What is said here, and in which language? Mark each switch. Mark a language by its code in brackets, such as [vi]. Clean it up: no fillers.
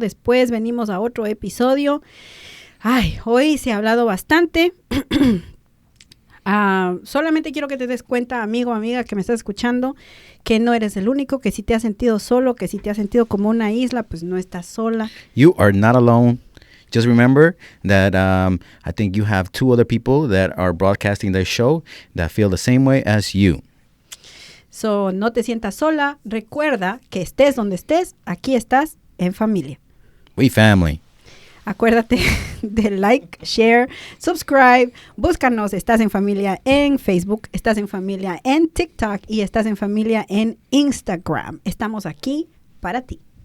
[es] Después venimos a otro episodio. Ay, hoy se ha hablado bastante. Solamente quiero que te des cuenta, amigo, amiga, que me estás escuchando, que no eres el único, que si te has sentido solo, que si te has sentido como una isla, pues no estás sola. [en] You are not alone. Just remember that I think you have 2 other people that are broadcasting the show that feel the same way as you. [es] So, no te sientas sola. Recuerda que estés donde estés, aquí estás en familia. [en] We family. [es] Acuérdate de [en] like, share, subscribe. [es] Búscanos, Estás en Familia en Facebook, Estás en Familia en TikTok y Estás en Familia en Instagram. Estamos aquí para ti.